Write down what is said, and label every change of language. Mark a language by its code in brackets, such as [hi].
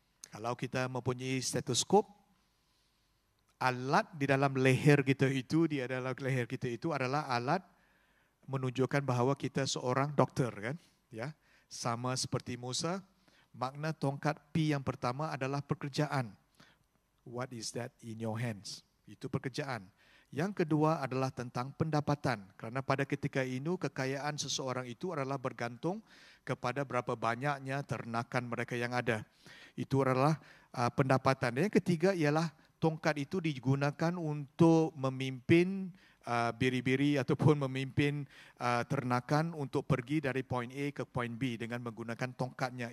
[ms] Kalau kita mempunyai stetoskop, alat di dalam leher kita itu, adalah alat menunjukkan bahawa kita seorang doktor, kan? Ya, sama seperti Musa, makna tongkat P yang pertama adalah pekerjaan. [en] What is that in your hands? [ms] Itu pekerjaan. Yang kedua adalah tentang pendapatan. Kerana pada ketika itu, kekayaan seseorang itu adalah bergantung kepada berapa banyaknya ternakan mereka yang ada. Itu adalah pendapatan. Dan yang ketiga ialah tongkat itu digunakan untuk memimpin biri-biri ataupun memimpin ternakan untuk pergi dari poin A ke poin B dengan menggunakan tongkatnya.